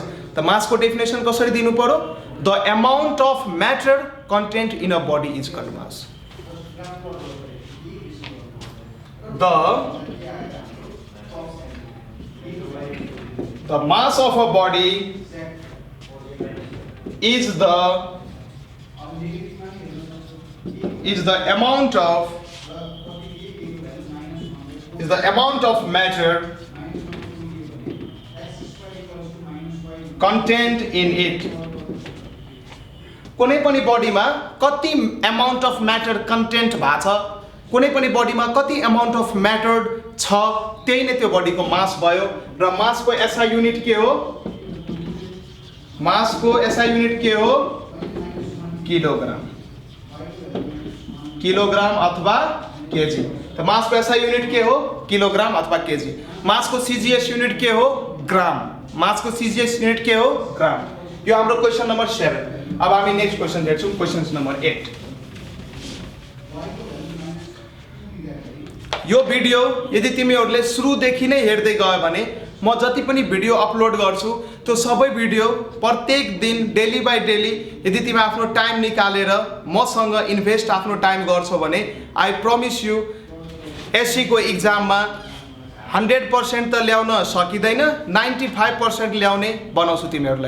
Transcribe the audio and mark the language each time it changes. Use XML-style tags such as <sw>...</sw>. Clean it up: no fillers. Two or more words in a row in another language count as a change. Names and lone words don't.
<ne>त मास को डेफिनेसन कसरी दिनु पर्यो?</ne> <en>The amount of matter content in a body is called mass. The mass of a body is the amount of matter content in it.</en> <ne>कुनै पनि बडीमा कति</ne> <en>amount of matter content</en> <ne>भएको छ, कुनै पनि बडीमा कति</ne> <en>amount of matter</en> <ne>छ, त्यही नै त्यो बडीको मास भयो। र मासको</ne> <en>SI unit</en> <ne>के हो? मासको</ne> <en>SI unit</en> <ne>के हो? किलोग्राम। किलोग्राम अथवा केजी। तो मास को</ne> <en>SI unit</en> <ne>के हो? किलोग्राम अथवा केजी। मास को</ne> <en>CGS unit</en> <ne>के हो? ग्राम। मास को</ne> <en>CGS unit</en> <ne>के हो? ग्राम। यो हाम्रो</ne> <en>question number</en> <ne>7। अब हामी</ne> <en>next question</en> <ne>हेर्छौं,</ne> <en>question number</en> <ne>8। यो भिडियो यदि तिमीहरूले सुरुदेखि नै हेर्दै गयो भने म जति पनि भिडियो अपलोड गर्छु त्यो सबै भिडियो प्रत्येक दिन</ne> <en>daily by daily</en> <ne>यदि तिमी आफ्नो टाइम निकालेर मसँग इन्भेस्ट आफ्नो टाइम गर्छौ भने</ne> <en>I promise you</en> <ne>एससी को एक्जाममा 100% त ल्याउन सकिदैन, 95% ल्याउने बनाउँछु तिमीहरूलाई।</ne>